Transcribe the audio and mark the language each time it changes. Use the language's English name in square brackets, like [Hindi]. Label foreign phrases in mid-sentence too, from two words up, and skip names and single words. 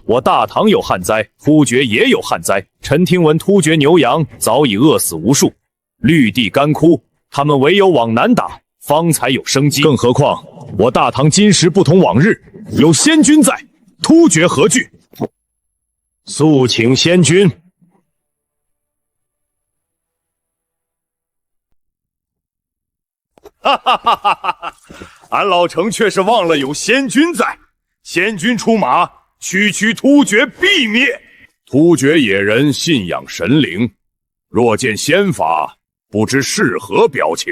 [Chinese] 我大唐有旱災，突厥也有旱災。臣聽聞突厥牛羊早已餓死無數，綠地乾枯，他們唯有往南打，方才有生機。更何況我大唐今時不同往日，有仙君在，突厥何懼？速請仙君。哈哈哈哈哈！俺老成卻是忘了有仙君在，仙君出馬，區區突厥必滅。突厥野人信仰神靈，若見仙法，不知是何表情。